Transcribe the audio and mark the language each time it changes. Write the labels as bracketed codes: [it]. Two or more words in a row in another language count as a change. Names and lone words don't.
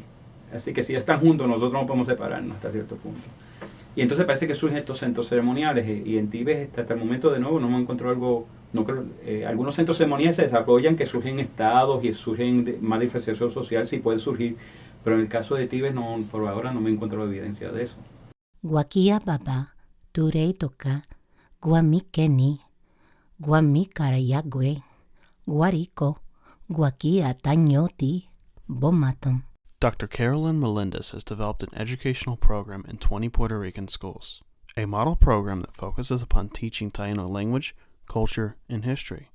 [es] Así que si están juntos, nosotros no podemos separarnos hasta cierto punto. Y entonces parece que surgen estos centros ceremoniales, y en Tibes hasta el momento de nuevo no hemos encontrado algo, no creo, algunos centros ceremoniales se desarrollan que surgen estados y surgen más diferenciación social, sí puede surgir, pero en el caso de Tibes por ahora no me he encontrado evidencia de eso. [tnq] Guakia baba, turei toka, guami keni, guami karayagwe, Guarico, Guaquia Tañoti, Bomatom. [en] Dr. Carolyn Melendez has developed an educational program in 20 Puerto Rican schools, a model program that focuses upon teaching Taino language, culture, and history.